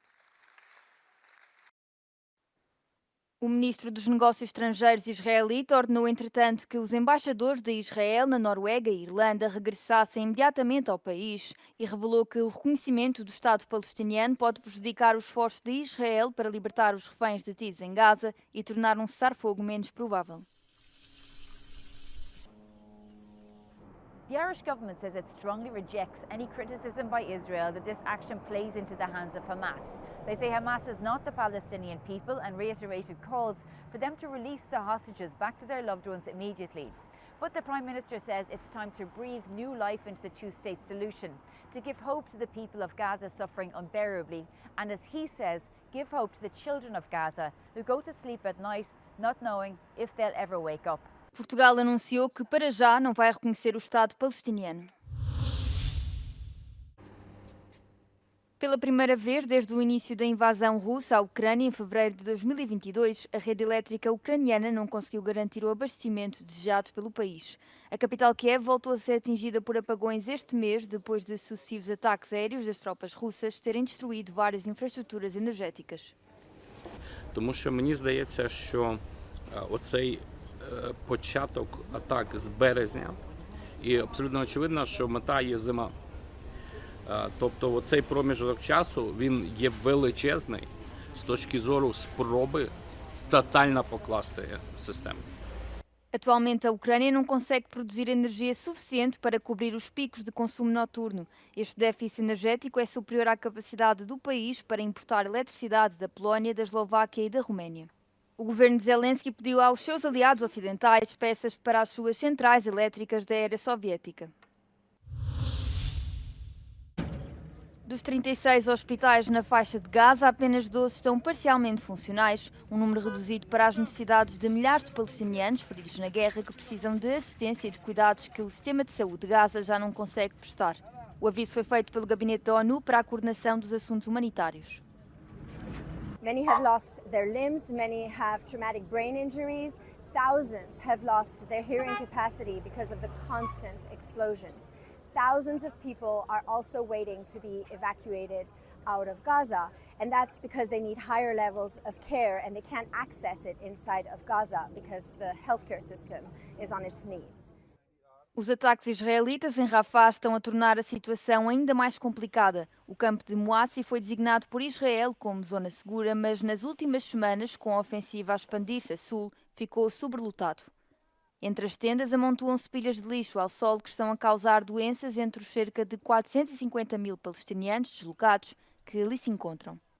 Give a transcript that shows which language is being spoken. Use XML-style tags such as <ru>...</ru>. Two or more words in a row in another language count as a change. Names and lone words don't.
<pt>O ministro dos Negócios Estrangeiros israelita ordenou, entretanto, que os embaixadores de Israel na Noruega e Irlanda regressassem imediatamente ao país e revelou que o reconhecimento do Estado palestiniano pode prejudicar os esforços de Israel para libertar os reféns detidos em Gaza e tornar um cessar-fogo menos provável.</pt> <en>The Irish government says it strongly rejects any criticism by Israel that this action plays into the hands of Hamas. They say Hamas is not the Palestinian people and reiterated calls for them to release the hostages back to their loved ones immediately. But the Prime Minister says it's time to breathe new life into the two-state solution, to give hope to the people of Gaza suffering unbearably, and as he says, give hope to the children of Gaza who go to sleep at night not knowing if they'll ever wake up.</en> <pt>Portugal anunciou que para já não vai reconhecer o Estado palestiniano. Pela primeira vez desde o início da invasão russa à Ucrânia em fevereiro de 2022, a rede elétrica ucraniana não conseguiu garantir o abastecimento desejado pelo país. A capital Kiev voltou a ser atingida por apagões este mês, depois de sucessivos ataques aéreos das tropas russas terem destruído várias infraestruturas energéticas.</pt> <uk>Тому що мені здається, що оцей початок атак з березня, і абсолютно очевидно, що мета є зима. Тобто оцей проміжок часу, він є величезний з точки зору спроби тотально покласти систему.</uk> <pt>Atualmente, a Ucrânia não consegue produzir energia suficiente para cobrir os picos de consumo noturno. Este déficit energético é superior à capacidade do país para importar eletricidade da Polónia, da Eslováquia e da Roménia. O governo de Zelensky pediu aos seus aliados ocidentais peças para as suas centrais elétricas da era soviética. Dos 36 hospitais na faixa de Gaza, apenas 12 estão parcialmente funcionais, um número reduzido para as necessidades de milhares de palestinianos feridos na guerra que precisam de assistência e de cuidados que o sistema de saúde de Gaza já não consegue prestar. O aviso foi feito pelo Gabinete da ONU para a coordenação dos assuntos humanitários.</pt> <en>Many have lost their limbs, many have traumatic brain injuries. Thousands have lost their hearing capacity because of the constant explosions. Thousands of people are also waiting to be evacuated out of Gaza, and that's because they need higher levels of care and they can't access it inside of Gaza because the healthcare system is on its knees.</en> <pt>Os ataques israelitas em Rafah estão a tornar a situação ainda mais complicada. O campo de Moassi foi designado por Israel como zona segura, mas nas últimas semanas, com a ofensiva a expandir-se a sul, ficou sobrelotado. Entre as tendas amontoam-se pilhas de lixo ao solo que estão a causar doenças entre os cerca de 450 mil palestinianos deslocados que ali se encontram.</pt>